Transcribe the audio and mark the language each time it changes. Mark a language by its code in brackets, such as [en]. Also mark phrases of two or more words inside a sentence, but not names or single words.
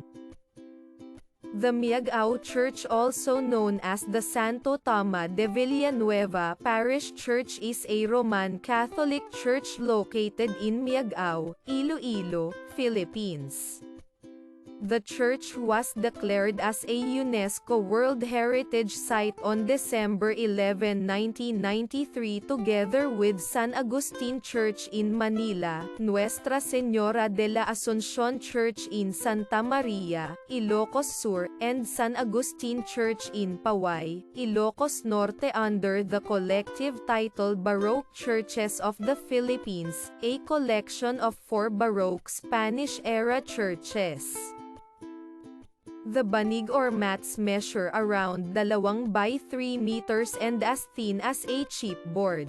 [en] The Miagao Church, also known as the Santo Toma de Villanueva Parish Church, is a Roman Catholic church located in Miagao, Iloilo, Philippines. The church was declared as a UNESCO World Heritage Site on December 11, 1993 together with San Agustin Church in Manila, Nuestra Señora de la Asunción Church in Santa Maria, Ilocos Sur, and San Agustin Church in Paway, Ilocos Norte under the collective title Baroque Churches of the Philippines, a collection of 4 Baroque Spanish-era churches. The banig or mats measure around 2 by 3 meters and as thin as a chipboard.